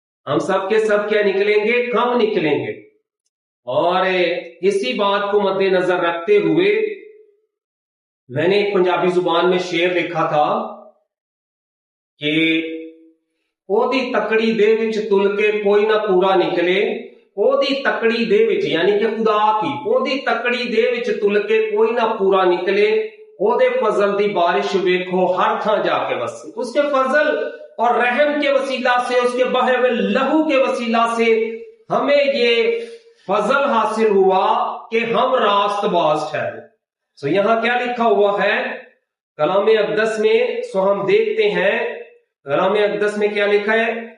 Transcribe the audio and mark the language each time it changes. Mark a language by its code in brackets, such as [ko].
[ur] ہم سب کے سب کیا نکلیں گے؟ کم نکلیں گے. اور اسی بات کو مد نظر رکھتے ہوئے میں نے ایک پنجابی زبان میں شعر لکھا تھا کہ [pa] اودی تکڑی دے وچ تل کے کوئی نہ پورا نکلے. اودی تکڑی دے وچ [ur] یعنی کہ خدا کی [pa] اودی تکڑی دے وچ تل کے کوئی نہ پورا نکلے. اودے فضل دی بارش ویکھو ہر تھاں جا کے بسے. [ur] اس کے فضل اور رحم کے وسیلہ سے، اس کے بہے ہوئے لہو کے وسیلہ سے ہمیں یہ فضل حاصل ہوا کہ ہم راست باز ٹھہرے. سو یہاں کیا لکھا ہوا ہے کلام اقدس میں؟ سو ہم دیکھتے ہیں کلام اقدس میں کیا لکھا ہے.